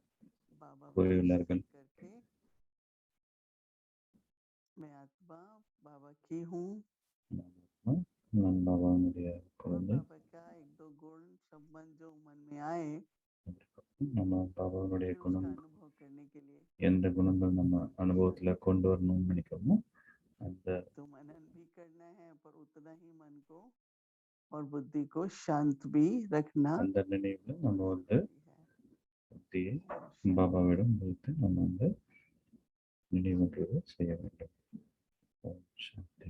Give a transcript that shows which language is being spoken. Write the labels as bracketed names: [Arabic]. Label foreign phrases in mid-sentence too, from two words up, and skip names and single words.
[Hindi] बाबा में [Tamil] கூறியுள்ளார்கள். [Hindi] स्थिर करके मैं आत्मा बाबा की हूँ [Tamil] நான் பாபாவுடைய [Hindi] और [Tamil] குழந்தை. [Hindi] बाबा का एक दो गुण संबंध जो मन में आए [Tamil] நம்ம பாபாவுடைய [Hindi] फिर [Tamil] குணம் [Hindi] उसका अनुभव करने के लिए [Tamil] எந்த குணங்கள் நம்ம அனுபவத்துல கொண்டு வரணும்னு நினைக்கிறோமோ அந்த [Hindi] तो मनन भी करना है पर उतना ही मन को और बुद्धि को शांत भी रखना [Tamil] அந்த நினைவுல நம்ம வந்து [Hindi] जरूरी है [Tamil] புத்தியை [Hindi] ओम शांति [Tamil] பாபாவிடம் வைத்து நம்ம வந்து நினைவுன்றது செய்ய வேண்டும். ஓம் சாந்தி.